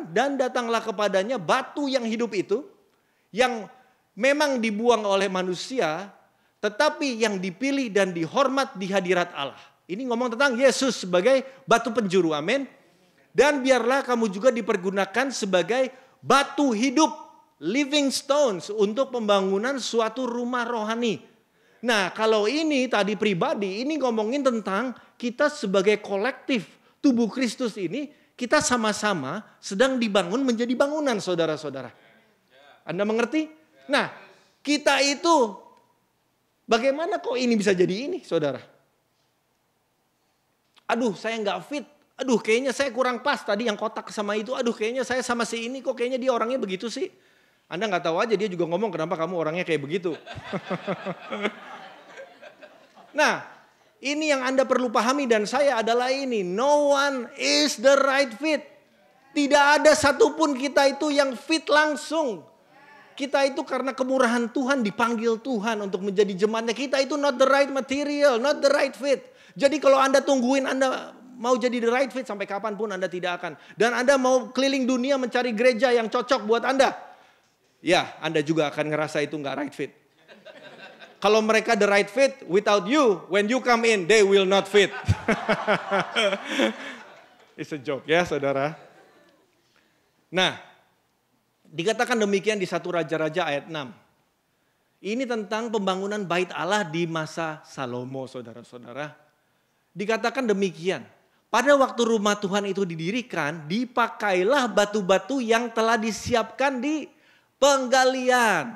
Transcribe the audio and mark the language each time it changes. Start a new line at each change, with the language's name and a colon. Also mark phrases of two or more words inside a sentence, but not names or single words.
Indonesian: Dan datanglah kepadanya batu yang hidup itu. Yang memang dibuang oleh manusia. Tetapi yang dipilih dan dihormat di hadirat Allah. Ini ngomong tentang Yesus sebagai batu penjuru. Amin. Dan biarlah kamu juga dipergunakan sebagai batu hidup.
English: Living stones
Indonesian: untuk pembangunan suatu rumah rohani. Nah kalau ini tadi pribadi. Ini ngomongin tentang kita sebagai kolektif tubuh Kristus ini. Kita sama-sama sedang dibangun menjadi bangunan saudara-saudara. Anda mengerti? Nah kita itu... Bagaimana kok ini bisa jadi ini, saudara? Aduh, saya nggak fit. Aduh, kayaknya saya kurang pas tadi yang kotak sama itu. Aduh, kayaknya saya sama si ini kok kayaknya dia orangnya begitu sih. Anda nggak tahu aja dia juga ngomong kenapa kamu orangnya kayak begitu. Nah, ini yang Anda perlu pahami dan saya adalah ini.
English: No one is the right fit.
Indonesian: Tidak ada satupun kita itu yang fit langsung. Kita itu karena kemurahan Tuhan dipanggil Tuhan untuk menjadi jemaatnya. Kita itu
English: not the right material, not the right fit.
Indonesian: Jadi kalau Anda tungguin Anda mau jadi
English: the right fit
Indonesian: sampai kapanpun Anda tidak akan. Dan Anda mau keliling dunia mencari gereja yang cocok buat Anda. Ya, Anda juga akan ngerasa itu nggak
English: right fit.
Indonesian: Kalau mereka
English: the right fit, without you, when you come in, they will not fit. It's a joke
Indonesian: ya saudara. Nah, dikatakan demikian di 1 Raja-Raja ayat 6. Ini tentang pembangunan bait Allah di masa Salomo saudara-saudara. Dikatakan demikian. Pada waktu rumah Tuhan itu didirikan, dipakailah batu-batu yang telah disiapkan di penggalian.